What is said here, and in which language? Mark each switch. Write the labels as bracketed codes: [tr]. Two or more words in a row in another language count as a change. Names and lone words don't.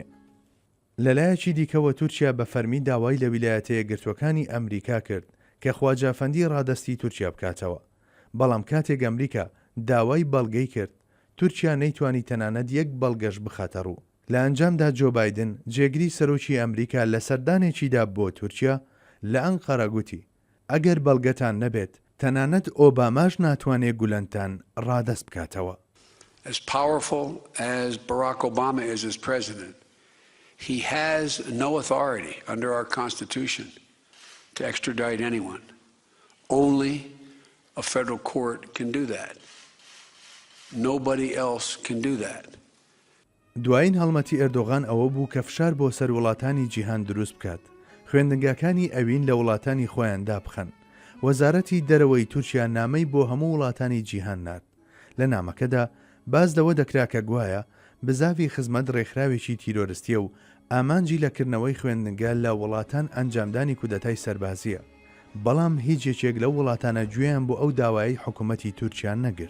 [ckb] لەلایەکی دیکەوە تورکیا بە فەرمی داوای لە ویلایەتە یەکگرتوەکانی ئەمریکا کرد کە خواجە ئەفەندی ڕادەستی تورکیا بکاتەوە، بەڵام کاتێک ئەمریکا داوای بەڵگەی کرد تورکیا نەیتوانی تەنانەت یەک بەڵگەش بخاتە ڕوو. لە ئەنجامدا جۆ بایدن جێگری سەرۆکی ئەمریکا لە سەردانێکیدا بۆ تورکیا لە ئەنقەرە گوتی ئەگەر بەڵگەتان نەبێت تەنانەت ئۆباماش ناتوانێت گولەنتان ڕادەست بکاتەوە. [en] As powerful as Barack Obama is as president, he has no authority under our Constitution to extradite anyone. Only a federal court can do that. Nobody else can do that. [ckb] دوایین هەڵمەتی ئەردۆغان ئەوە بوو کە فشار بۆ سەر وڵاتانی جیهان دروست بکات، خوێندنگەکانی ئەوین لە وڵاتانی خۆیان دابخەن. وەزارەتی دەرەوەی تورکیا نامەی بۆ هەموو وڵاتانی جیهان نات. لە نامەکەدا باز لەوە دەکرا کە گوایە بزاوی خزمەت ڕێکخراوێکی تیرۆریستیە و ئامانجی لەکردنەوەی خوێندنگە لە وڵاتان ئەنجامدانی کودەتای سەربازیە، بەڵام هیچ یەکێک لەو وڵاتانە گوێیان بۆ ئەو داوایی حکوومەتی تورکیان نەگرت.